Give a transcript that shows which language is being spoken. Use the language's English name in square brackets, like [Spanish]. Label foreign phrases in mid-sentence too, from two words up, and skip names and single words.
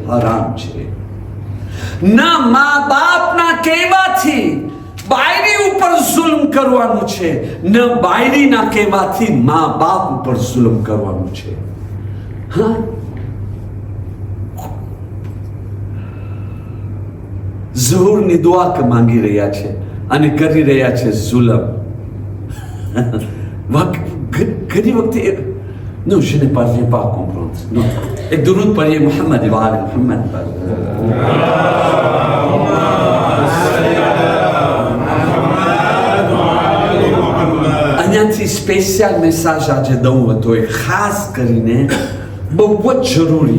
[Gujarati] ના મા બાપના કહેવાથી બાયરી ઉપર જુલ્મ કરવાનું છે, ન બાયરીના કહેવાથી મા બાપ ઉપર જુલ્મ કરવાનું છે. હા, ઝુહુરની દુઆ માંગી રહ્યા છે અને કરી રહ્યા છે જુલમ. ઘણી વખતે [French] non, je ne parviens pas à comprendre. Non. [Gujarati] એક દુરૂદ પઢીએ [Arabic] محمد وآل محمد [Gujarati] પર. અહીંયાથી [English] special message [Gujarati] આજે દઉં હતો, એ ખાસ કરીને બહુ જ જરૂરી.